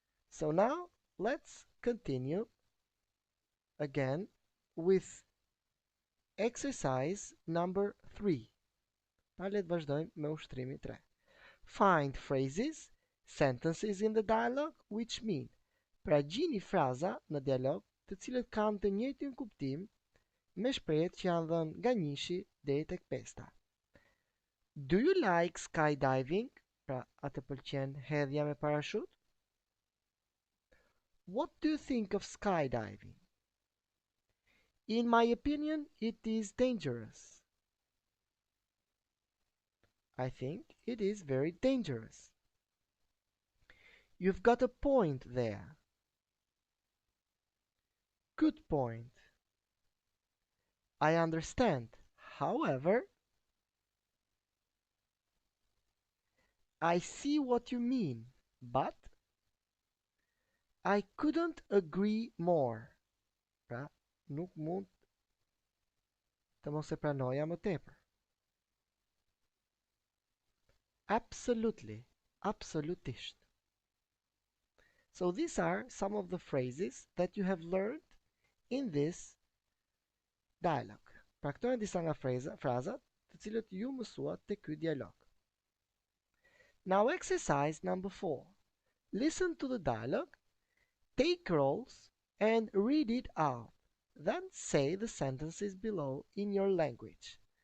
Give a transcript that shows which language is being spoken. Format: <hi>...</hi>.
<en>So now let's continue again with exercise number 3.</en> <sq>Pra le të vazhdojmë me ushtrimin 3.</sq> <en>Find phrases, sentences in the dialogue which mean.</en> <sq>Pra gjini fraza në dialog të cilët kanë të njëjtin kuptim me shprehjet që janë dhënë nga 1 deri tek 5.</sq> <en>Do you like skydiving?</en> <sq>Pra, a të pëlqen hedhja me parashut?</sq> <en>What do you think of skydiving? In my opinion, it is dangerous. I think it is very dangerous. You've got a point there. Good point. I understand. However, I see what you mean, but I couldn't agree more.</en> <sq>Pra, nuk mund të mos e pranoja më tepër.</sq> <en>Absolutely, absolutisht. So these are some of the phrases that you have learned in this dialogue.</en> <sq>Pra këto janë disa nga frazat të cilët ju mësuat te ky dialog.</sq> <en>Now exercise number 4. Listen to the dialogue, take roles, and read it out. Then say the sentences below in your language.</en>